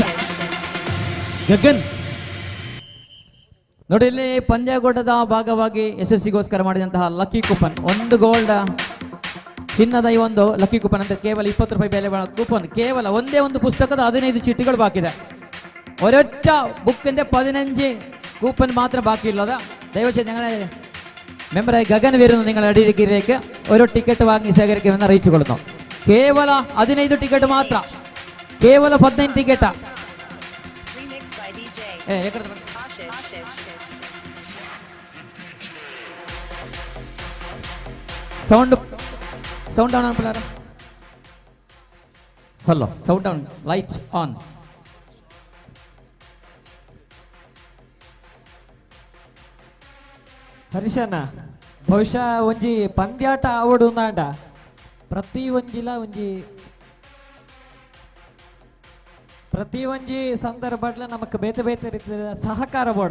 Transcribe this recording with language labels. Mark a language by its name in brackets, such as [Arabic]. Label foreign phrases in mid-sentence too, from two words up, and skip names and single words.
[Kannada] ಗಗನ್ ನೋಡಿ ಇಲ್ಲಿ ಪಂದ್ಯಾಕೂಟದ ಭಾಗವಾಗಿ ಯಶಸ್ಸಿಗೋಸ್ಕರ ಮಾಡಿದಂತಹ [English] lucky coupon [Kannada] 1 ಗೋಲ್ಡ್ ಚಿನ್ನದ ಈ ಒಂದು [English] lucky coupon [Kannada] ಅಂತ ಕೇವಲ 20 ರೂಪಾಯಿ ಬೆಲೆ ಬಾಳುವ ಕೂಪನ್. ಕೇವಲ ಒಂದೇ ಒಂದು ಪುಸ್ತಕದ 15 ಚೀಟಿಗಳು ಬಾಕಿದೆ. [Malayalam] ഒരൊറ്റ ബുക്കിന്റെ 15 കൂപ്പൺ മാത്രം ബാക്കിയുള്ളത്. ദയവചെയ്ത് ഞങ്ങളെ മെമ്പറായി ഗഗൻ വരുന്നു നിങ്ങളുടെ അടിയിലേക്ക് ഒരു ടിക്കറ്റ് വാങ്ങി ശേഖരിക്കുമെന്ന് അറിയിച്ചുകൊള്ളുന്നു. കേവല 15 ടിക്കറ്റ് മാത്രം, കേവല 15 ടിക്കറ്റ്. [English] sound down [Malayalam] ആണ്. [English] hello sound down, light on. [Tulu] ಹರೀಶಣ್ಣ ಬಹುಶಃ ಒಂಜಿ ಪಂದ್ಯಾಟ ಆವಡುಂದಾಂಡ ಪ್ರತಿ ಒಂಜಿ ಸಂದರ್ಭಡ್ಲ ನಮಕ್ ಬೇತೆ ಬೇತೆ ರೀತಿಯ ಸಹಕಾರ ಬೋಡ